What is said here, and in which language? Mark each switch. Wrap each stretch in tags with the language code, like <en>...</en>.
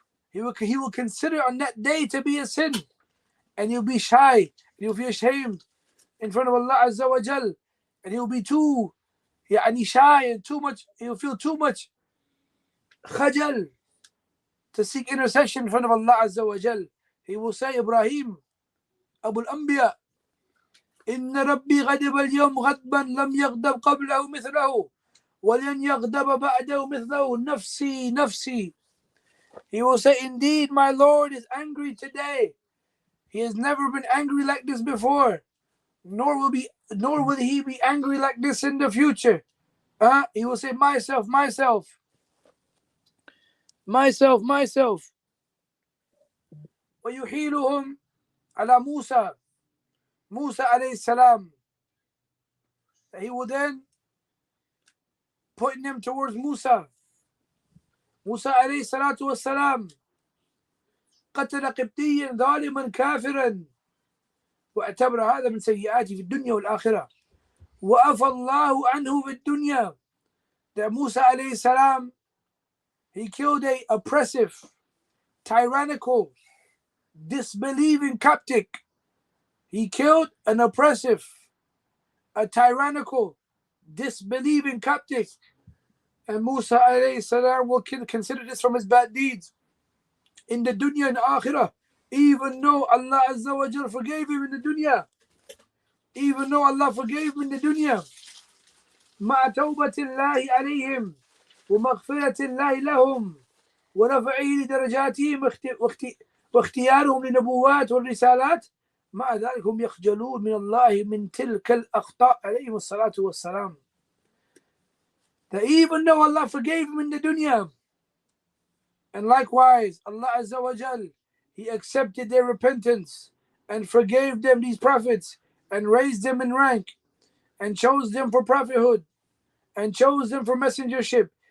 <en>He will consider on that day to be a sin. And he'll be shy. And he'll be ashamed in front of Allah Azza wa Jal. And he'll be too shy and too much. He'll feel too much khajal to seek intercession in front of Allah Azza wa Jal. He will say, Ibrahim, Abu al-Anbiya,</en> <ar>إن ربي غضب اليوم غضبا لم يغضب قبله مثله ولن يغضب بعده مثله نفسي نفسي.</ar> <en>He will say, indeed my Lord is angry today. He has never been angry like this before, nor will he be angry like this in the future. He will say, myself, myself, myself, myself.</en> <ar>ويحيلهم على موسى alayhi salam.</ar> <en>He will then point them towards Musa alayhi salatu wassalam.</en> <ar>قتل قبطيا ظالما كافرا واعتبر هذا من سيئاته في الدنيا والآخرة وعفى الله عنه في الدنيا.</ar> <en>That Musa alayhi salam, he killed a oppressive, tyrannical, disbelieving Coptic. He killed an oppressive, a tyrannical, disbelieving Coptic. And Musa alayhi salam will consider this from his bad deeds in the dunya and akhirah, even though Allah Azza wa Jal forgave him in the dunya. Even though Allah forgave him in the dunya.</en> <ar>مع توبة الله عليهم ومغفرة الله لهم ورفعه لدرجاتهم واختيارهم للنبوات والرسالات، مع ذلك هم يخجلون من الله من تلك الأخطاء عليهم الصلاة والسلام.</ar> <en>That even though Allah forgave him in the dunya, and likewise Allah Azza wa Jal, He accepted their repentance and forgave them, these prophets, and raised them in rank and chose them for prophethood and chose them for messengership.</en>